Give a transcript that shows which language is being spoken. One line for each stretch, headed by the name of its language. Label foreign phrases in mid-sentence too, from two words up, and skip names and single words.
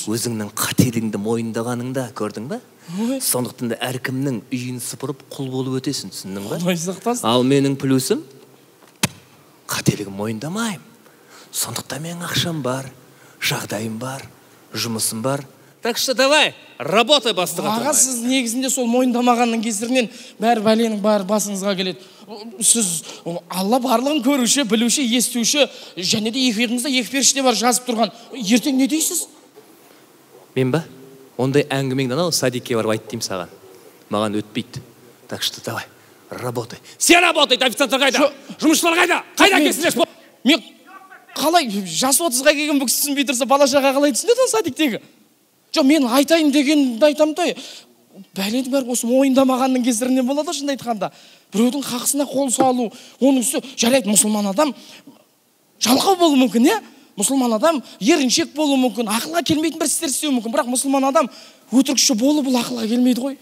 Kazakh: Өзіңнің қателігіңді мойындағаныңда, көрдің ба? Сондықтан да әркімнің үйін сыпырып құл болып өтесің, түсіндің ба? Ал менің плюсым қателігім мойындамаймын. Сондықтан менің ақшам бар, жағдайым бар, жұмысым бар.
Russian: Так что давай, работай
Kazakh: бастыға тұрмай. Аға, сіз негізінде сол мойындамағанның кесірінен бәрі бәленің бәрі басыңызға келеді. Сіз Алла барлығын көруші, білуші, естуші, және де екі иығыңызда екі періште бар жазып тұрған. Ертең не дейсіз? Мен ба? Ондай әңгімеңді анау садикке барып айт деймін саған. Маған өтпейді.
Russian: Так что давай, работай.
Kazakh: Сен работай, официанттар қайда? Жұмысшылар қайда? Қайда келсіңдер? Мен қалай жас 30-ға келген бұл кісі түсінбей тұрса, бала-шаға қалай түсінеді садиктегі? Жоқ, мен айтайын дегенді айтамын да, бәленің бәрі осы мойындамағанның кесірінен болады, шынды айтқанда. Біреудің хақысына қол салу, оның үсті, жарайды, мұсылман адам жалқау болуы мүмкін, мұсылман адам еріншек болуы мүмкін, ақылға келмейтін бір істер істеуі мүмкін, бірақ мұсылман адам өтірікші болу бұл ақылға келмейді ғой.